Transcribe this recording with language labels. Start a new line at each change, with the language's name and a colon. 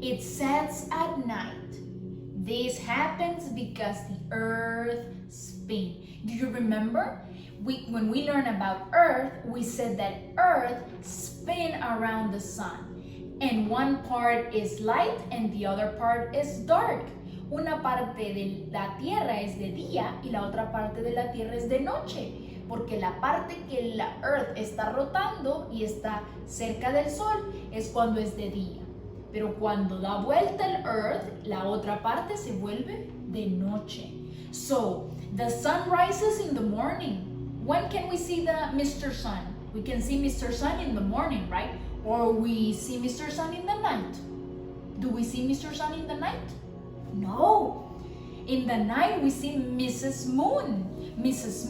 English: It sets at night. This happens because the earth spins. Do you remember? When we learned about earth, we said that earth spins around the sun. And one part is light and the other part is dark.
Spanish: Una parte de la tierra es de día y la otra parte de la tierra es de noche. Porque la parte que la Earth está rotando y está cerca del Sol es cuando es de día. Pero cuando da vuelta el Earth, la otra parte se vuelve de noche.
English: So, the sun rises in the morning. When can we see the Mr. Sun? We can see Mr. Sun in the morning, right? Or we see Mr. Sun in the night. Do we see Mr. Sun in the night? No. In the night, we see Mrs. Moon. Mrs.